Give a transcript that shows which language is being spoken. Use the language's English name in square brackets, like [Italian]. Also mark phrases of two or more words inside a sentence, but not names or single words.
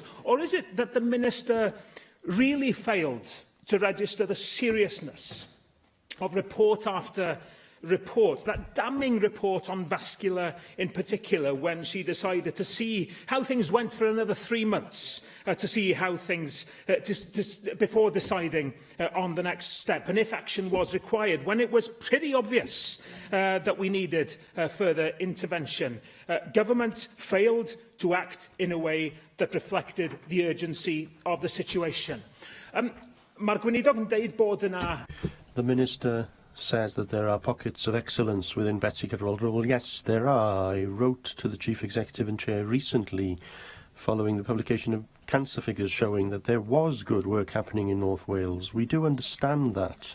[English] Or is it that the Minister really failed to register the seriousness of report after report, that damning report on vascular in particular, when she decided to see how things went for another 3 months, to see how things, before deciding on the next step, and if action was required, when it was pretty obvious that we needed further intervention. Government failed to act in a way that reflected the urgency of the situation. [Welsh] Mae'r gweinidog yn deud bod yna... [English] The Minister says that there are pockets of excellence within Betsy Cadwaladr. Well, yes, there are. I wrote to the Chief Executive and Chair recently, following the publication of cancer figures showing that there was good work happening in North Wales. We do understand that.